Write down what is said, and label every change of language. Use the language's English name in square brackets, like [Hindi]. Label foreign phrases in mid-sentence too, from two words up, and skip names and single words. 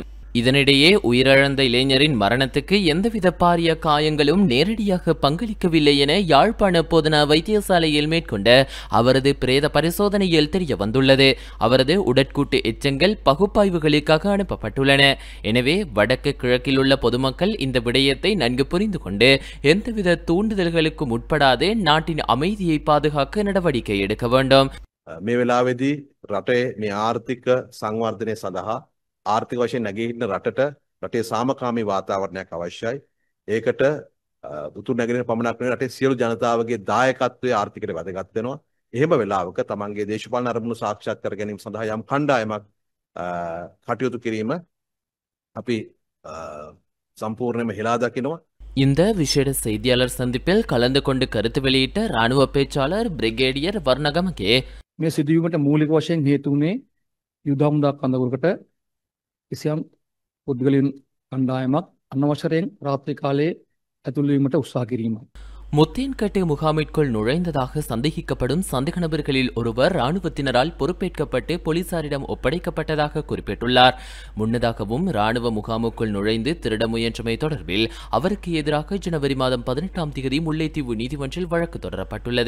[Tamil] இதனிடையே உயிரிழந்த இளைஞரின் மரணத்துக்கு எந்தவித பாரிய காயங்களும் நேரடியாக பங்களிக்கவில்லை என யாழ்ப்பாண போதனா வைத்தியசாலையில் மேற்கொண்ட அவரது பிரேத பரிசோதனையில் தெரிய வந்துள்ளது. அவரது உடற்கூட்டு எச்சங்கள் பகுப்பாய்வுகளுக்காக அனுப்பப்பட்டுள்ளன. எனவே வடக்கு கிழக்கில் உள்ள பொதுமக்கள் இந்த விடயத்தை நன்கு புரிந்து கொண்டு எந்தவித தூண்டுதல்களுக்கும் உட்படாது நாட்டின் அமைதியை பாதுகாக்க நடவடிக்கை எடுக்க வேண்டும். [Sinhala] මේ වෙලාවේදී රටේ මේ ආර්ථික සංවර්ධනය සඳහා ආර්ථික වශයෙන් නැගී රටට රටේ සාමකාමී වාතාවරණයක් අවශ්‍යයි. ඒකට උතුරු නැගෙනහිර පමණක් නෙවෙයි රටේ සියලු ජනතාවගේ දායකත්වය ආර්ථිකයට වැදගත් වෙනවා. එහෙම වෙලාවක තමන්ගේ දේශපාලන අරමුණු සාක්ෂාත් කර ගැනීම සඳහා යම් කණ්ඩායමක් කටයුතු කිරීම අපි සම්පූර්ණයෙන්ම හෙලා දකිනවා. [Tamil] இந்த விசேட செய்தியாளர் சந்திப்பில் கலந்து கொண்டு கருத்து வெளியிட்ட ராணுவ பேச்சாளர் பிரிகேடியர் வர்ணகமகே [Sinhala] මේ සිදුවීමට මූලික වශයෙන් හේතු වුණේ යුද හමුදා කඳවුරකට කිසියම් පුද්ගලයන් කණ්ඩායමක් අනවසරයෙන් රාත්‍රී කාලයේ ඇතුළු වීමට උත්සාහ කිරීම. [Tamil] முத்தேன்கட்டு முகாமிற்குள் நுழைந்ததாக சந்தேகிக்கப்படும் சந்தேக நபர்களில் ஒருவர் இராணுவத்தினரால் பொறுப்பேற்கப்பட்டு போலீசாரிடம் ஒப்படைக்கப்பட்டதாக குறிப்பிட்டுள்ளார். முன்னதாகவும் இராணுவ முகாமுக்குள் நுழைந்து திருட முயன்றமை தொடர்பில் அவருக்கு எதிராக ஜனவரி மாதம் 18ஆம் தேதி முல்லைத்தீவு நீதிமன்றில் வழக்கு தொடரப்பட்டுள்ளது.